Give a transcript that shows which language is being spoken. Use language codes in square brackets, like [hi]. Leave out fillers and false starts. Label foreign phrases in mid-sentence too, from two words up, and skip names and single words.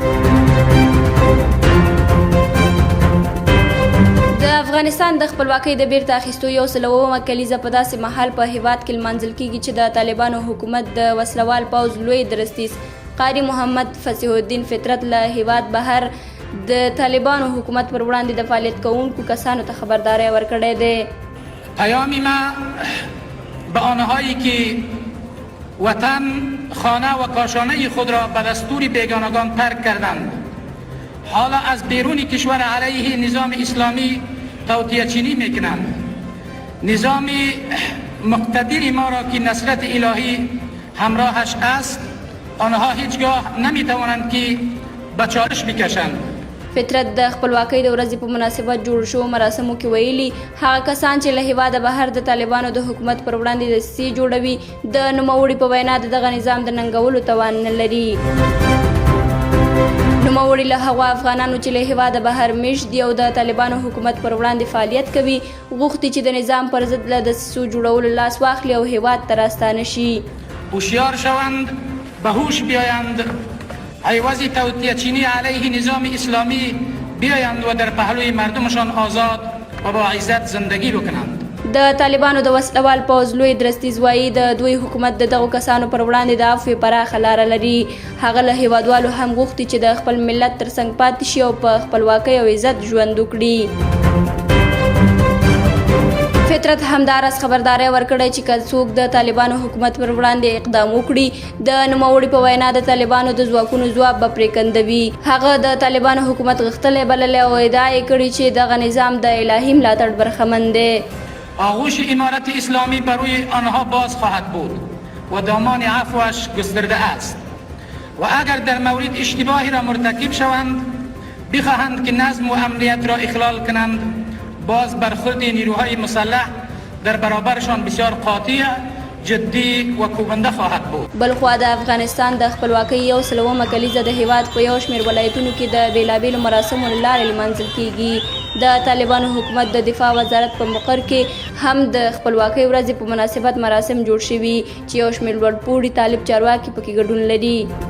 [ps] د افغانستان د خپلواکۍ د بیرته اخیستو 100 کلیزه په داسې مهال په هیواد کې لمانځل کیږي چې د طالبانو حکومت د وسلوال پوځ لوی درستیز قاری محمد فصیح الدین فطرت له هیواد بهر د طالبانو حکومت پر وړاندې د فعالیت کوونکو کسانو ته خبرداری ورکړی دی. [fa] پیام ما به آنهایی که وطن، خانه و کاشانه خود را به دستور بیگانگان ترک کردند، حالا از بیرون کشور علیه نظام اسلامی توطئه چینی میکنند. نظام مقتدر ما را که نصرت الهی همراهش است، آنها هیچگاه نمیتوانند که به چالش بکشند. [ps] فطرت د خپلواکۍ د ورځې په مناسبت جوړ شو مراسمو کې ویلي هغه کسان چې له هیواده بهر د طالبانو د حکومت پر وړاندې دسیسې جوړوي د نوموړي په وینا د دغه نظام د ننګولو توان نه لري. نوموړي له هغو افغانانو چې له هیواده بهر میشت دي او د طالبانو حکومت پر وړاندې فعالیت کوي غوښتي چې د نظام پر ضد له دسیسو جوړولو لاس واخلي او هیواد ته راستانه شي. [fa] هوشیار شوند، به هوش بیایند، عوض توطئه چینی علیه نظام اسلامی بیایند و در پهلوی مردمشان آزاد و با عزت زندگی بکنند. [ps] د طالبانو د وسلوال پوځ لوی درستیز وایي د دوی حکومت د دغو کسانو پر وړاندې د عفوې پراخه لاره لري. هغه له هیوادوالو هم غوښتي چې د خپل ملت ترڅنګ پاتې شي او په خپلواکۍ او عزت ژوند وکړي. فطرت همداراز خبرداری ورکړی چې که څوک د طالبانو حکومت پر وړاندې اقدام وکړي د نوموړي په وینا د طالبانو د ځواکونو ځواب به پرې کندوي. هغه د طالبانو حکومت غښتلی بللی او ادعا یې کړې چې دغه نظام د الهي ملاتړ برخمن دی. [fa] آغوش امارت اسلامی بر روی آنها باز خواهد بود و دامان عفوش گسترده است و اگر در مورد اشتباهی را مرتکب شوند بخواهند که نظم و امنیت را اخلال کنند، باز برخورد نیروهای مسلح در برابرشان بسیار قاطع، جدی و کوبنده خواهد بود. [ps] بلخوا د افغانستان د خپلواکۍ 100 کلیزه د هیواد په یو شمېر ولایتونو کې د بیلابیلو مراسمو له لارې لمانځل کیږي. د طالبانو حکومت د دفاع وزارت په مقر کې هم د خپلواکۍ ورځې په مناسبت مراسم جوړ شوي چې یو شمېر لوړپوړي طالب چارواکي پکې ګډون لري.